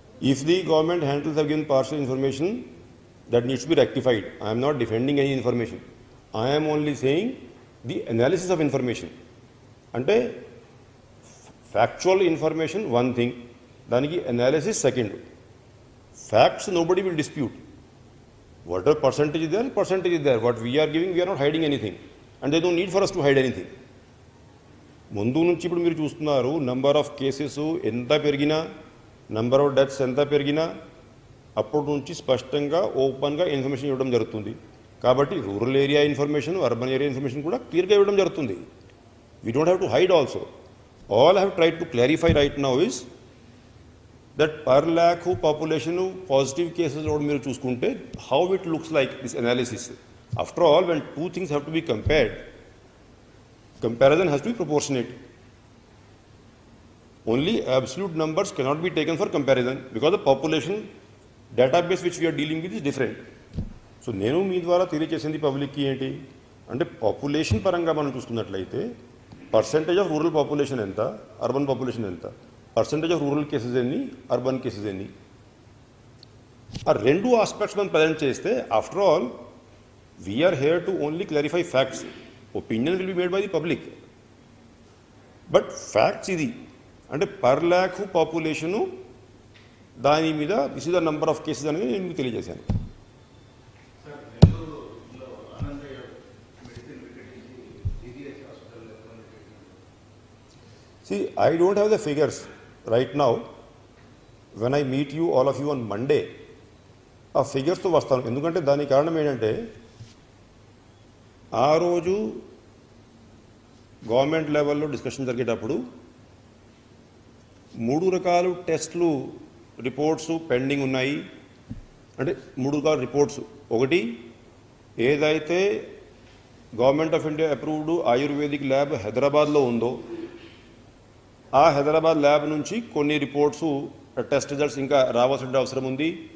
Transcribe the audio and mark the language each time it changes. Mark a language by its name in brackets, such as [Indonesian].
[English] If the government handles have given partial information, that needs to be rectified. I am not defending any information. I am only saying the analysis of information. అంటే factual information one thing, దానికి analysis second. Facts nobody will dispute. Whatever percentage is there, percentage is there. What we're giving, we're not hiding anything and they don't need for us to hide anything. [Telugu] ముందు నుంచి ఇప్పుడు మీరు చూస్తున్నారు, number of cases ఎంత పెరిగినా, number of deaths ఎంత పెరిగినా అప్పటి నుంచి స్పష్టంగా ఓపెన్గా ఇన్ఫర్మేషన్ ఇవ్వడం జరుగుతుంది. కాబట్టి rural area information, urban area information కూడా క్లియర్గా ఇవ్వడం జరుగుతుంది. [English] We don't have to hide also. All I have tried to clarify right now is that per lakh population positive cases load [Telugu] మీరు చూసుకుంటే [English] how it looks like this analysis. After all, when two things have to be compared, Comparison has to be proportionate. Only absolute numbers cannot be taken for comparison because the population database which we are dealing with is different. [Telugu] So నేను మీ ద్వారా తెలియజేసింది పబ్లిక్కి ఏంటి అంటే population పరంగా మనం చూసుకున్నట్లయితే percentage of rural population ఎంత, అర్బన్ పాపులేషన్ ఎంత, పర్సెంటేజ్ ఆఫ్ రూరల్ కేసెస్ ఎన్ని, అర్బన్ కేసెస్ ఎన్ని, ఆ రెండు ఆస్పెక్ట్స్ మనం ప్రజెంట్ చేస్తే [English] After all we're here to only clarify facts. Opinion will be made by the public, but facts ఇది అంటే per lakh population దాని మీద this is the number of cases [Telugu] అనేది నేను మీకు తెలియజేశాను. [English] See, I don't have the figures right now. When I meet you, all of you on Monday, [Telugu] ఆ ఫిగర్స్తో వస్తాను. ఎందుకంటే దానికి కారణం ఏంటంటే ఆ రోజు గవర్నమెంట్ లెవెల్లో డిస్కషన్ జరిగేటప్పుడు 3 రకాల టెస్ట్లు రిపోర్ట్స్ పెండింగ్ ఉన్నాయి. అంటే 3 రకాల రిపోర్ట్స్. ఒకటి ఏదైతే government of India approved ayurvedic lab హైదరాబాద్లో ఉందో ఆ హైదరాబాద్ ల్యాబ్ నుంచి కొన్ని రిపోర్ట్స్ టెస్ట్ రిజల్ట్స్ ఇంకా రావాల్సిన అవసరం ఉంది.